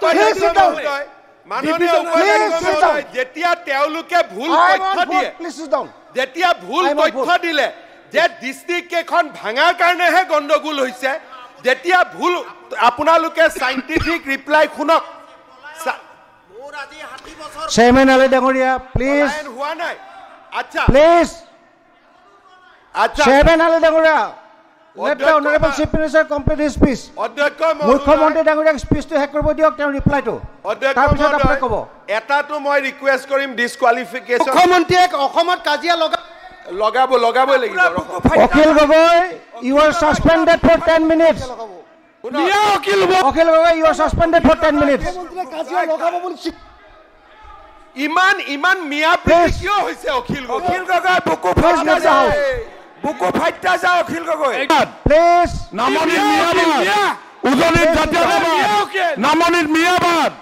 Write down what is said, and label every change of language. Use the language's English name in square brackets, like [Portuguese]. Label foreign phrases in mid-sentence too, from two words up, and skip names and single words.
[Assamese] মাননীয় উপাধ্যক্ষ যেতিয়া তেওঁলোকে ভুল তথ্য দিয়ে যেতিয়া ভুল তথ্য দিলে যে ডিস্ট্ৰিক্ট কেখন ভাঙাৰ কাৰণেহে গণ্ডগোল হৈছে যেতিয়া ভুল আপোনালোকে সাইন্টিফিক ৰিপ্লাই শুনক চেয়াৰমেন আলী ডাঙৰীয়া প্লিজ হোৱা নাই আচ্ছা প্লিজ আচ্ছা চেয়াৰমেন আলী ডাঙৰীয়া [English] let the honorable chief minister complete his speech [Assamese] অধ্যক্ষ মুখ্যমন্ত্ৰী ডাঙৰীয়াক স্পীচটো শেষ কৰিব দিয়ক তেওঁৰ ৰিপ্লাইটো তাৰ পিছত আপুনি ক'ব এটাটো মই ৰিকুৱেষ্ট কৰিম ডিসকুৱালিফিকেশন মুখ্যমন্ত্ৰীয়ে অসমত কাজিয়া লগাবই লাগিব অখিল গগৈ [English] you are suspended for 10 minutes [Assamese] অখিল গগৈ [English] you are suspended for 10 minutes [Assamese] কাজিয়া লগাব বুলি ইমান মিয়া প্ৰীতি কিয় হৈছে অখিল গগৈ বুকু ফাইটা যাও অখিল গগৈ প্লিজ নামনিৰ মিয়াবাদ উজনিত জাতীয়তাবাদ নামনিৰ মিয়াবাদ প্লিজ